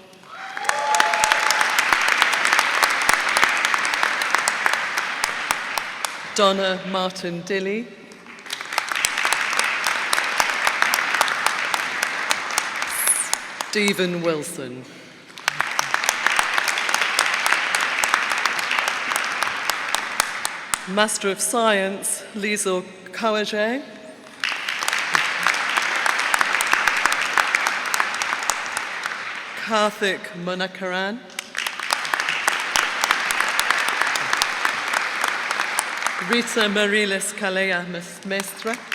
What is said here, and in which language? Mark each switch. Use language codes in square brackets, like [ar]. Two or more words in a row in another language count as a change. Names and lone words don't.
[en] Donna Martin Dilly. Stephen Wilson. Master of Science, Liesl Kawaje. Karthik Munakaran. Rita Marilis Kalea Mestra.